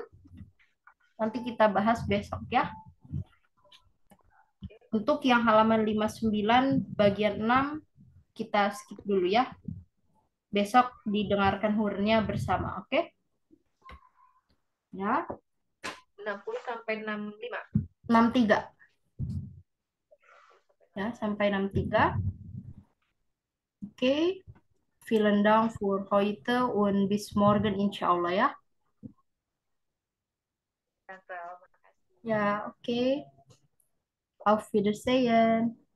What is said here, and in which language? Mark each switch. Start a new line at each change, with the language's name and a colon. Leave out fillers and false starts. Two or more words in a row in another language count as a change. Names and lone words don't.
Indonesian: Nanti kita bahas besok ya. Untuk yang halaman 59 bagian 6 kita skip dulu ya. Besok didengarkan hurufnya bersama, oke? Ya. 60 sampai 65. 63. Ya, sampai 63. Okay.
German: Vielen Dank für heute und bis morgen inshallah ya.
Indonesian: Tante, makasih. Ya, oke.
German: Auf Wiedersehen.